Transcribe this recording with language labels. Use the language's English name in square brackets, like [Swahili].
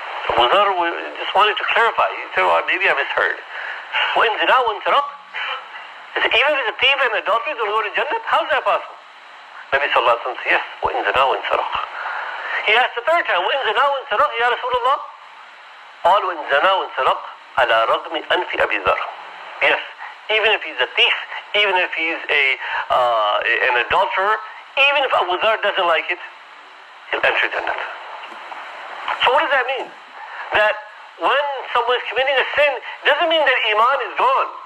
[English] Abu Dharr just wanted to clarify. He said, well, maybe I misheard. [Arabic] وَإِنْ زَنَا وَإِنْ سَرَقَ. [English] He said, even if he's a thief and an adulterer, he's going to go to Jannah? How is that possible? Nabi sallallahu alayhi wa sallam said, yes, [Arabic] وَإِنْ زَنَا وَإِنْ سَرَقَ. [English] He asked the third time, [Arabic] وَإِنْ زَنَا وَإِنْ سَرَقَ, [English] Ya Rasulullah. [Arabic] قال وإن زنا وإن سرق على رغم أنف أبي ذر. [English] Yes, even if he's a thief, even if he's an adulterer, even if Abu Dharr doesn't like it, he'll enter Jannah. So what does that mean? That when someone is committing a sin, doesn't mean that Iman is gone.